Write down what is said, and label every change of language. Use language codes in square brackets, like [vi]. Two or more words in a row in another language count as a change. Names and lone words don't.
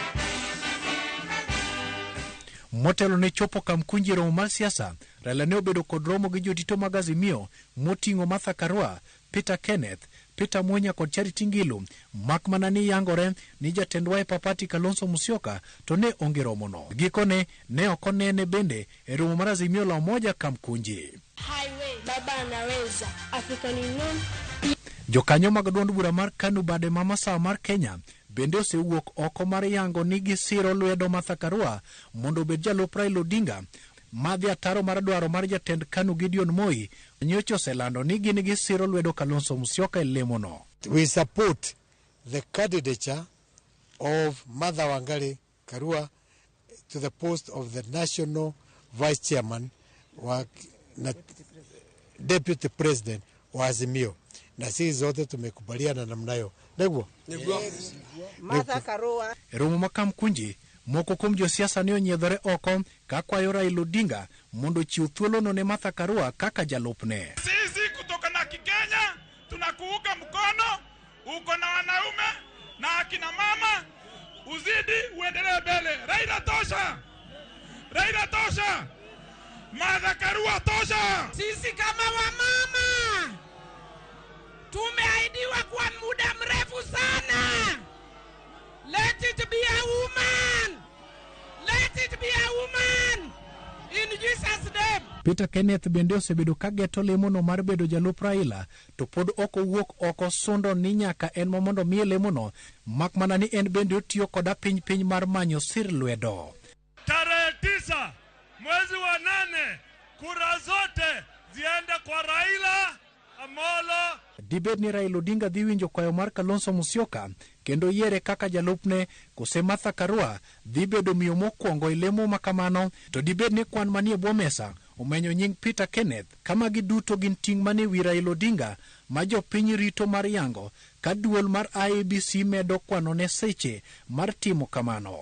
[luo] Motelo ne chopo Kamkunji romo mar siasa, Raila ne obedo kod romo gi jotito mag Azimio moting'o Martha Karua, Peter Kenneth, Peter Munya kod Charity Ngilu, makmana ni yangore ni jatend Wiper Party Kalonzo Musyoka to ne onge romo no. Gikone ne okonene bende e romo mar Azimio la Umoja Kamkunji. Highway, baba anaweza, African Union. Jokanyo mag duond bura mar KANU bade mama sawa mar Kenya bende osewuok oko mar yango ni gisiro lwedo Martha Karua mondo obed jalup Raila Odinga. Madhi ataro mar dwaro mar jatend KANU Gideon Moi nyocho selando ni gin gisiro lwedo Kalonzo Musyoka e lemo no. [en] We support the candidature of Martha Wangari Karua to the post of the National Vice Chairman wa Deputy President wa Azimio. [sw] Na sisi zote tumekubaliana namna hiyo. Ndio. Martha Karua. [luo] Romo makamkunji moko kuom josiasa ne onyiedhore oko ka kwayo Raila Odinga mondo chiw thuolo no ne Martha Karua kaka jalupne. [sw] Sisi kutoka na Kikenya tunakuunga mkono, uko na wanaume na akina mama, uzidi uendelee mbele. Raila tosha. Raila tosha. Martha Karua tosha. Sisi kama wamama tumeahidiwa kwa muda mrefu sana. [en] Let it be a woman. Let it be a woman. In Jesus' name. [luo] Peter Kenneth bende osebedo ka geto lemo no mar bedo jalup Raila to pod oko wuok oko sundo ni nyaka en mondo miye lemo no makmana ni en bende otiyo koda piny mar manyo sir lwedo. [sw] Tarehe 9 mwezi wa 8 kura zote ziende kwa Raila [luo] Dibed ni Raila Odinga dhi winjo kwayo mar Kalonzo Musyoka kendo yiere kaka jalupne, kose Martha Karua dhi bedo miyo mokwongo e lemo makamano, to dibed ni kwan manie bwo mesa omenyo nying Peter Kenneth, kama giduto gin ting' mane wi Raila Odinga ma jopiny rito mar yango ka duol mar IEBC medo kwano ne seche mar timo kamano.